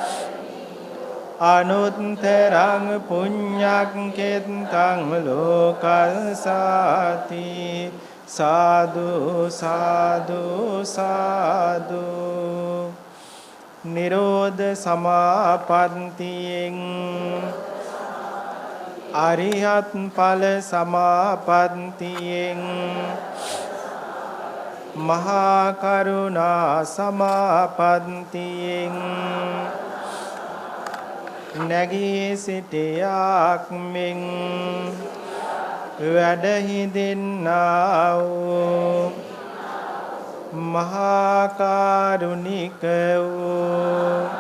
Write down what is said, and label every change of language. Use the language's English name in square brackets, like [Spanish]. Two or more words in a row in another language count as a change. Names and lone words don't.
[Pali] අනුත්තරං පුඤ්ඤක්ඛෙත්තං ලෝකස්සාති සාදු සාදු සාදු [Sinhala] නිරෝධ සමාපන්තියෙන් අරිහත් ඵල සමාපන්තියෙන් මහා කරුණා සමාපන්තියෙන් නැගී සිටියාක් මෙන් වැඩ හිඳින්නා වූ මහා කරුණික වූ